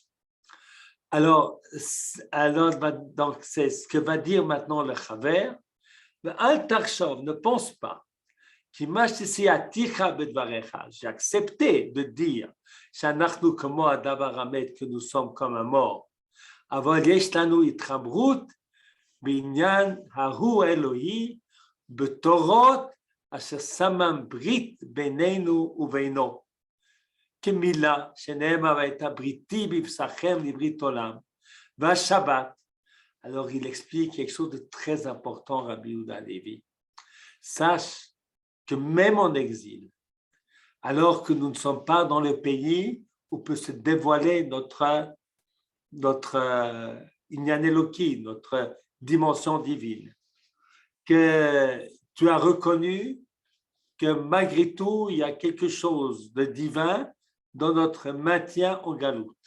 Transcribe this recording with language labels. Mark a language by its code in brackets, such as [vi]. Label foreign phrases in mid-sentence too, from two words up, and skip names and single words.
[fr] Alors donc, c'est ce que va dire maintenant le Chaver. [he] אל תחשוב, [fr] ne pense pas. J'ai accepté de dire que nous sommes comme un mort. [he] אבל יש לנו התחברות בעניין ההוא האלוהי בתורות אשר שמם ברית בינינו ובינו. כמילה שנאמר והייתה בריתי בבשרכם לברית עולם. והשבת, [fr] alors il explique quelque chose de très important, Rabbi Yehuda Levi. Sache que même en exil, alors que nous ne sommes pas dans le pays où peut se dévoiler notre [he] עניין אלוקי, [fr] notre dimension divine, que tu as reconnu que malgré tout, il y a quelque chose de divin dans notre maintien en galoute.